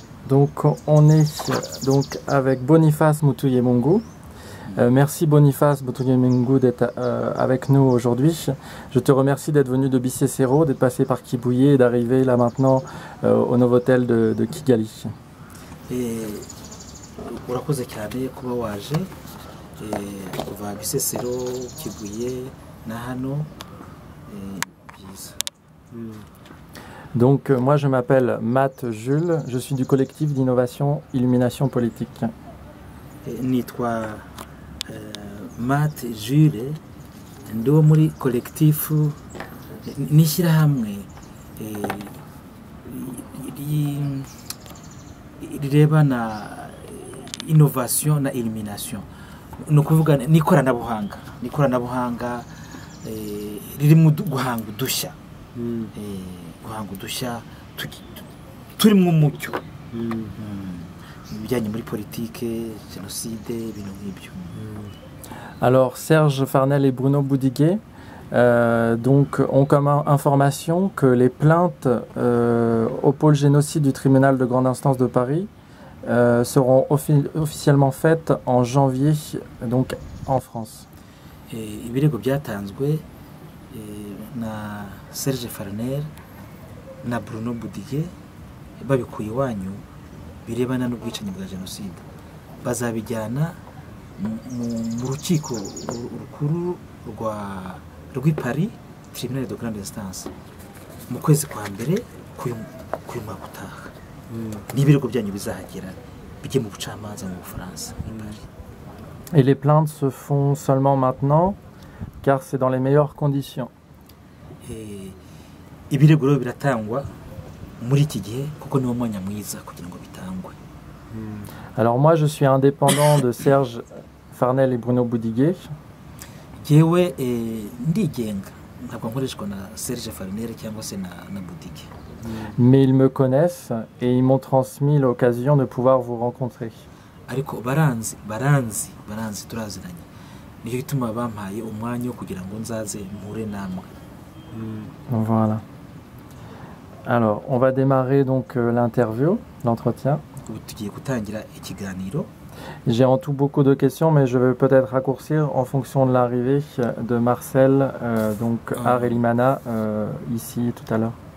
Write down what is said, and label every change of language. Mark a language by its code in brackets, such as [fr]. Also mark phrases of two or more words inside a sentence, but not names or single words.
[fr] Donc on est donc avec Boniface Mutuyemungu. Merci Boniface Mutuyemungu d'être avec nous aujourd'hui. Je te remercie d'être venu de Bisesero, d'être passé par Kibuye et d'arriver là maintenant au Novotel de Kigali. [rw] Urakoze cyane kuba waje kuva Bisesero Kibuye na hano byiza. [fr] Donc moi je m'appelle Matt Jules, je suis du collectif d'innovation Illumination Politique. [rw] Nitwa Matt Jules, ndo muri collectif n'ishyirahamwe rirebana innovation na illumination. No kuvuga n'ikoranabuhanga riri mu guhanga udushya. Guhanga udushya turi mu mucyo bijyanye muri politike, génocide, ibintu nk'ibyo. [fr] Alors Serge Farnel et Bruno Boudiguet donc ont comme information que les plaintes au pôle génocide du tribunal de grande instance de Paris seront officiellement faites en janvier donc en France. [rw] Ibirego byatanzwe na Serge Farnel na Bruno Boudiguet babikuye iwanyu birebana n'ubwicanyi bwa jenoside bazabijyana mu rukiko rukuru rw'i Paris, [fr] tribunal de grande instance, [rw] mu kwezi kwa mbere k'uyu mwaka utaha. N'ibirego byanyu bizahagera bijye mu bucamanza mu Bufaransa. [fr] Et les plaintes se font seulement maintenant car c'est dans les meilleures conditions. [rw] Ibirego rero biratangwa muri iki gihe kuko niwo mwanya mwiza kugira ngo bitangwe. [fr] Alors moi je suis indépendant de Serge Farnel et Bruno Boudiguet. [rw] Jewe ndigenga ntabwo nkoreshwa na Serge Farnel cyangwa se na Boudiguet. [fr] Mais ils me connaissent et ils m'ont transmis l'occasion de pouvoir vous rencontrer. [rw] Ariko baranzi turaziranye. Niyo gituma bampaye umwanya wo kugira ngo nzaze mpure namwe. [fr] Voilà. Alors, on va démarrer donc l'interview, l'entretien. J'ai en tout beaucoup de questions, mais je vais peut-être raccourcir en fonction de l'arrivée de Marcel, donc à Relimana, ici tout à l'heure.